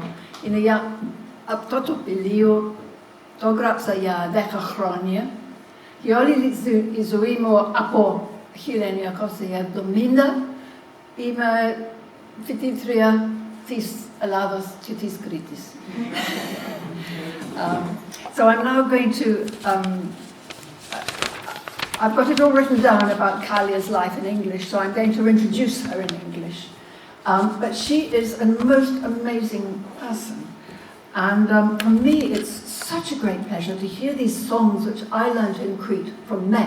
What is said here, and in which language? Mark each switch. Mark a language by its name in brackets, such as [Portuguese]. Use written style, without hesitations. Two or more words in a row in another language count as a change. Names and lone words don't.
[Greek] Είναι για αυτό το βιβλίο, το έγραψα για 10 χρόνια. Και όλη η ζωή μου από 1970 είμαι φοιτήτρια της Ελλάδος και της Κρήτης. [English] So I'm now going to, I've got it all written down about Kalia's life in English, so I'm going to introduce her in English. But she is a most amazing person. And for me, it's such a great pleasure to hear these songs which I learned in Crete from men.